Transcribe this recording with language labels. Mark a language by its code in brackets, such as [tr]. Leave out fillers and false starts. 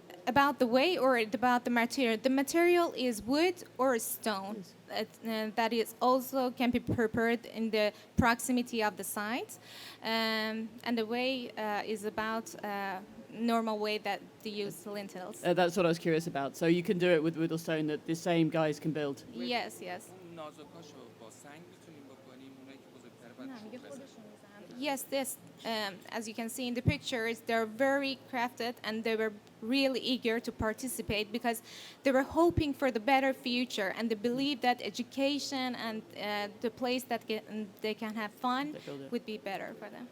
[en] about the way or about the material? The material is wood or stone. That is also can be prepared in the proximity of the site. And the way is about normal way that they use lintels. That's what I was curious about. So you can do it with wood or stone that the same guys can build. Yes, yes. [fa] اون نازکاشو با سنگ میتونیم بکنیم، اونایی که بزرگتره باید [en] Yes, this, as you can see in the pictures, they're very crafted and they were really eager to participate because they were hoping for the better future and they believe that education and the place that they can have fun They build it. would be better for them.